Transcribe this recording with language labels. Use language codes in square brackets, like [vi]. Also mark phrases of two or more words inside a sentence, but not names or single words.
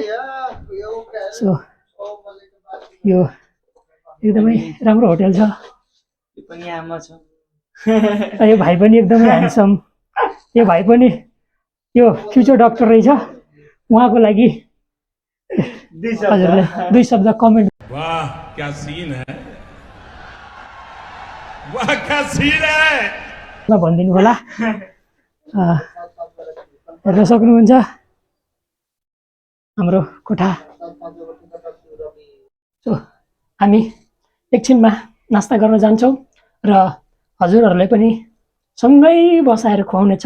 [ne] सो यो एकदमै राम्रो होटेल छ। यो भाइ पनि एकदमै ह्यान्डसम, यो भाइ पनि यो [en] future doctor [ne] रहेछ। उहाँको लागि हजुरले दुई शब्द कमेन्ट। [hi] वाह क्या सीन है, वाह क्या सीन है [ne] भनिदिनु होला। हेर्न सक्नुहुन्छ हाम्रो कोठा। सो हामी एकछिनमा नास्ता गर्न जान्छौँ र हजुरहरूलाई पनि सँगै बसाएर खुवाउनेछौँ।